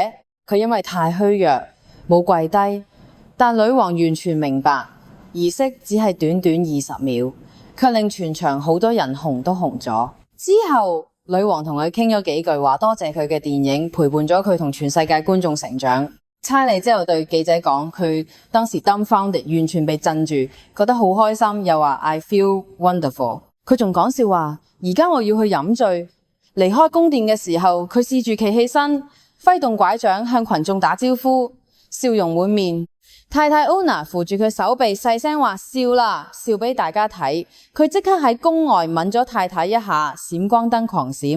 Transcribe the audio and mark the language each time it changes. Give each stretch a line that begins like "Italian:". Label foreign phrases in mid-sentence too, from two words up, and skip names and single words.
Cantonese: 佢因為太虛弱，冇跪低，但女王完全明白，儀式只係短短20秒，卻令全場好多人紅都紅咗。之後，女王同佢傾咗幾句話，多謝佢嘅電影陪伴咗佢同全世界觀眾成長。差利之後對記者講，佢當時 dumbfounded， 完全被鎮住，覺得好開心，又話
English: I feel wonderful。
Cantonese: 佢仲講笑話，而家我要去飲醉。離開宮殿嘅時候，佢試住企起身，揮動拐杖向群眾打招呼，笑容滿面。太太 Ona 扶住佢手臂，細聲話：笑啦，笑俾大家睇。佢即刻喺宮外吻咗太太一下，閃光燈狂閃。